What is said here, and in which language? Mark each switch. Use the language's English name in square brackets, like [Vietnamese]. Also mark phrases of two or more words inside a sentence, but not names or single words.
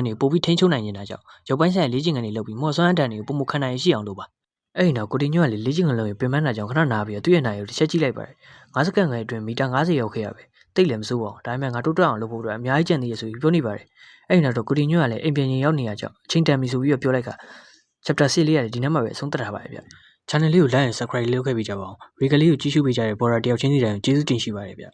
[Burmese] တွေပိုပြီးထိန်းချုပ်နိုင်နေတာကြောင့်ရုပ်ပိုင်းဆိုင်ရာလေ့ကျင့်ခန်းတွေလုပ်ပြီးမော်စွမ်းအတန်တွေကိုပုံမခံနိုင်ရှိအောင်လုပ်ပါအဲ့ဒီနောက်ကိုတင်ညွန့်ကလေ့ကျင့်ခန်းလုပ်ရင်ပင်ပန်းတာကြောင့်ခဏနာပြီးတော့သူ့ရဲ့နာရီကိုတစ်ချက်ကြည့်လိုက်ပါတယ်9စက္ကန့်ခန့်အတွင်းမီတာ90ရောက်ခဲ့ရပဲတိတ်လည်းမစိုးပါဘူးဒါပေမဲ့ငါတိုးတက်အောင်လုပ်ဖို့အတွက်အများကြီးကြံသေးရဆိုပြီးပြောနေပါတယ်အဲ့ဒီနောက်တော့ကိုတင်ညွန့်ကလည်းအိမ်ပြန်ရင်ရောက်နေရကြောင်းအချိန်တန်ပြီဆိုပြီးတော့ပြောလိုက်ခါ chapter 6လေးရတယ်ဒီနေ့မှပဲအဆုံးသတ်ထားပါတယ်ဗျ channel လေးကို [English] like and subscribe [Burmese] လုပ်ခဲ့ပေးကြပါအောင် video လေးကိုကြည့်ရှုပေးကြတဲ့ border တယောက်ချင်းစီတိုင်းကျေးဇူးတင်ရှိပါတယ်ဗျ